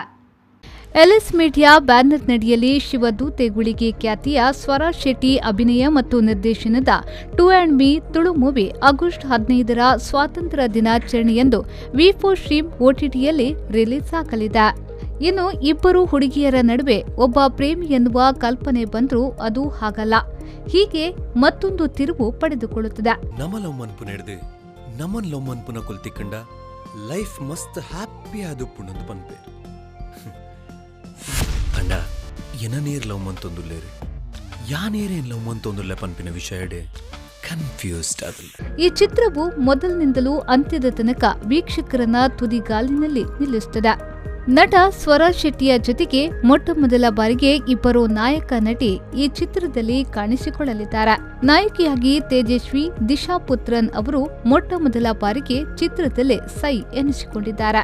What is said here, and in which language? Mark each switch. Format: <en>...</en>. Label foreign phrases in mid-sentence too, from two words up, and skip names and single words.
<kn>ಎಲ್ಎಸ್ ಮೀಡಿಯಾ ಬ್ಯಾನರ್ನಡಿಯಲ್ಲಿ ಶಿವದೂತೆ ಗುಳಿಗೆ ಖ್ಯಾತಿಯ ಸ್ವರಾ ಶೆಟ್ಟಿ ಅಭಿನಯ ಮತ್ತು ನಿರ್ದೇಶನದ ಟು ಆ್ಯಂಡ್ ಮೀ ತುಳು ಮೂವಿ ಆಗಸ್ಟ್ 15ರ ಸ್ವಾತಂತ್ರ್ಯ ದಿನಾಚರಣೆಯಂದು ವಿ4 ಸ್ಟ್ರೀಮ್ OTTಯಲ್ಲಿ ರಿಲೀಸ್ ಆಗಲಿದೆ. ಇನ್ನು ಇಬ್ಬರು ಹುಡುಗಿಯರ ನಡುವೆ ಒಬ್ಬ ಪ್ರೇಮಿ ಎನ್ನುವ ಕಲ್ಪನೆ ಬಂದರೂ ಅದು ಹಾಗಲ್ಲ. ಹೀಗೆ ಮತ್ತೊಂದು ತಿರುವು ಪಡೆದುಕೊಳ್ಳುತ್ತದೆ.</kn> <tcy>ಲೈಫ್ ಮಸ್ತ್ ಹ್ಯಾಪಿ ಆದು ಪುಣಂದು ಪನ್ಪೆ ಅಂಡ ಎನನೇರ್ ಲವ್ ಮಂತೊಂದುಲ್ಲೇರಿ ಯಾನೇರೇನ್ ಲವ್ ಮಂತೊಂದುಲ್ಲೆ ಪನ್ಪಿನ ವಿಷಯಡೆ ಕನ್ಫ್ಯೂಸ್ಡ್ ಆದಲ್ಲ.</tcy> <kn>ಈ ಚಿತ್ರವು ಮೊದಲಿನಿಂದಲೂ ಅಂತ್ಯದ ತನಕ ವೀಕ್ಷಕರನ್ನ ತುದಿಗಾಲಿನಲ್ಲಿ ನಿಲ್ಲಿಸುತ್ತದೆ. ನಟ ಸ್ವರಾ ಶೆಟ್ಟಿಯ ಜೊತೆಗೆ ಮೊಟ್ಟಮೊದಲ ಬಾರಿಗೆ ಇಬ್ಬರು ನಾಯಕ ನಟಿ ಈ ಚಿತ್ರದಲ್ಲಿ ಕಾಣಿಸಿಕೊಳ್ಳಲಿದ್ದಾರೆ. ನಾಯಕಿಯಾಗಿ ತೇಜಸ್ವಿ ದಿಶಾ ಪುತ್ರನ್ ಅವರು ಮೊಟ್ಟಮೊದಲ ಬಾರಿಗೆ ಚಿತ್ರದಲ್ಲೇ ಸೈ ಎನಿಸಿಕೊಂಡಿದ್ದಾರೆ.</kn>